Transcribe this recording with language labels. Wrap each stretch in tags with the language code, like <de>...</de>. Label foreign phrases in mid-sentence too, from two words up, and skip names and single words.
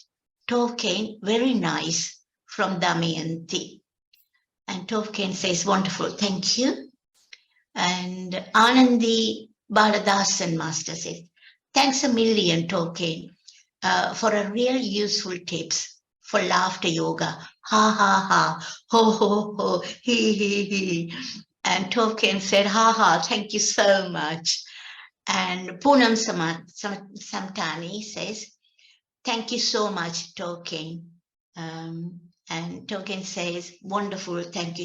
<en>Tove Kane, very nice, from Damayanti. And Tove Kane says, wonderful, thank you. And Anandi Baladasan Master says, thanks a million, Tove Kane, for a real useful tips for laughter yoga. Ha ha ha, ho ho ho, he he he. And Tove Kane said, ha ha, thank you so much. And Poonam Samtani says, thank you so much, Tove Kane. And Tove Kane says, wonderful, thank you.</en>